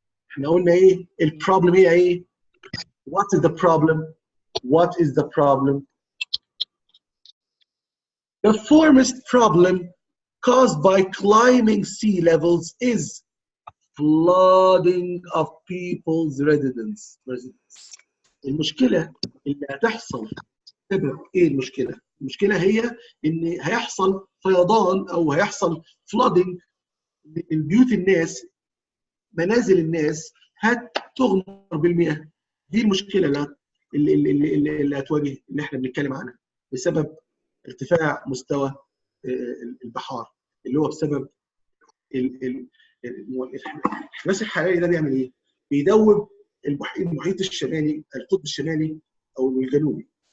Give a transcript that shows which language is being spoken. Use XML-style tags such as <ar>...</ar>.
<ar>احنا قلنا ايه؟ البروبلم هي ايه؟</ar> <en>What is the problem? What is the problem? The foremost problem caused by climbing sea levels is flooding of people's residence.</en> <ar>المشكلة اللي هتحصل سبب ايه المشكلة؟ المشكلة هي ان هيحصل فيضان او هيحصل flooding لبيوت الناس، منازل الناس هتغمر بالمياه. دي المشكلة اللي هتواجه اللي احنا بنتكلم عنها بسبب ارتفاع مستوى البحار، اللي هو بسبب الاحتباس الحراري. ده بيعمل ايه؟ بيدوب المحيط الشمالي، القطب الشمالي او الجنوبي.</ar>